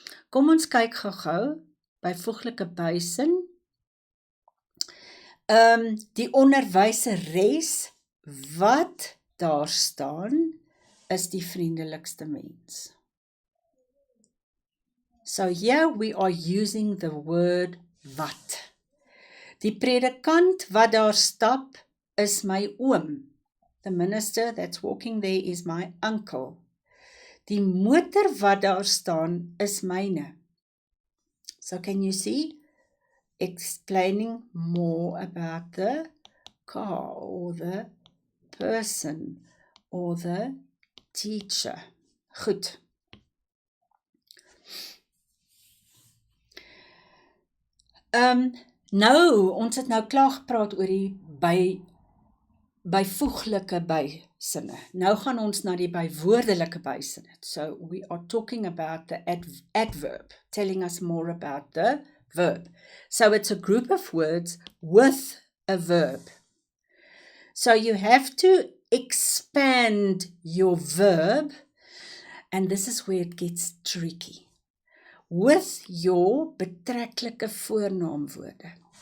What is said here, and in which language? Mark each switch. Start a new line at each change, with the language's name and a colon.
Afrikaans: Kom ons kyk gou-gou, byvoeglike bysin. Die onderwyseres wat daar staan, is die vriendelikste mens.
English: So here we are using the word wat.
Afrikaans: Die predikant wat daar stap, is my oom.
English: The minister that's walking there is my uncle.
Afrikaans: Die motor wat daar staan, is myne.
English: So can you see? Explaining more about the car, or the person, or the teacher.
Afrikaans: Goed. Ons het nou klaar gepraat oor die byvoeglike bysinne. Nou gaan ons na die bywoordelike bysinne.
English: So we are talking about the adverb, telling us more about the verb. So it's a group of words with a verb. So you have to expand your verb, and this is where it gets tricky, with your betreklike voornaamwoorde.